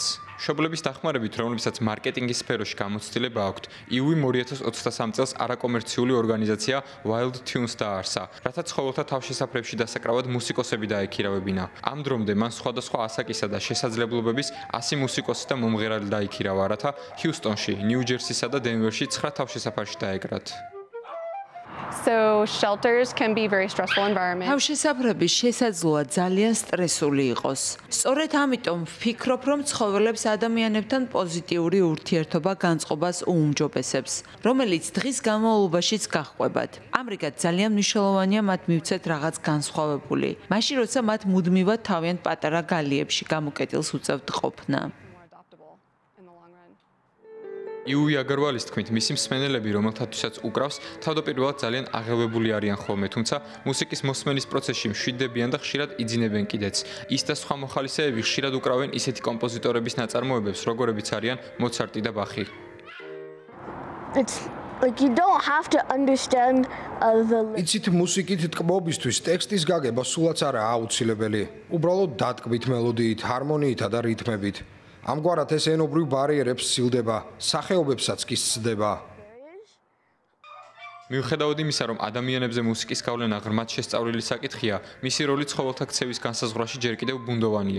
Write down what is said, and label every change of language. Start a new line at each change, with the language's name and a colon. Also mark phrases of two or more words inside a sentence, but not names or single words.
Georgian: მშობლების დახმარებით, რომლებსაც მარკეტინგის სფეროში გამოცდილება აქვთ, იუი 2023 წელს არაკომერციული ორგანიზაცია Wild Tunes დააარსა, რათა ცხოველთა თავშესაფრებში დასაკრავად მუსიკოსები დაექირავებინა. ამ დრომდე მან სხვადასხვა ასაკისა და შესაძლებლობების 100 მუსიკოსი და მომღერალი დაიქირავა, რათა ჰიუსტონში, ნიუ-ჯერსისა და დენვერში 9 თავშესაფარში დაეკრათ.
English: So shelters can be very stressful environment.
Georgian: თავშესაფრები შესაძლოა ძალიან სტრესული იყოს. სწორედ ამიტომ ვფიქრობ, რომ ცხოველებს ადამიანებთან პოზიტიური ურთიერთობა განწყობას უუმჯობესებს, რომელიც დღის განმავლობაშიც გაჰყვებათ. ამრიგად ძალიან მნიშვნელოვანია მათ მივცეთ რაღაც განსხვავებული. მაშინ როცა მათ მუდმივად თავიანთ პატარა გალიებში გამოკეტილს უწევთ ყოფნა. იუი აგარვალის თქმით, მისი მსმენელები, რომელთათვისაც უკრავს, თავდაპირველად ძალიან აღელვებული არიან ხოლმე, თუმცა მუსიკის მოსმენის პროცესში მშვიდდებიან და ხშირად იძინებენ კიდეც. ის და სხვა მოხალისეები ხშირად უკრავენ ისეთი კომპოზიტორების ნაწარმოებებს, როგორებიც არიან მოცარტი და ბახი.
English: Like you don't have to understand the
Georgian: იცით მუსიკით თქმობისთვის ტექსტის გაგება სულაც არაა აუცილებელი. უბრალოდ დატკბით მელოდიით, ჰარმონიითა და რითმებით. ამგვარად ეს ენობრივ ბარიერებს სცილდება, სახეობებსაც კი სცდება. მიუხედავად იმისა, რომ ადამიანებზე მუსიკის გავლენა ღრმად შესწავლილი საკითხია, მისი როლი ცხოველთა ქცევის განსაზღვრაში ჯერ კიდევ ბუნდოვანია.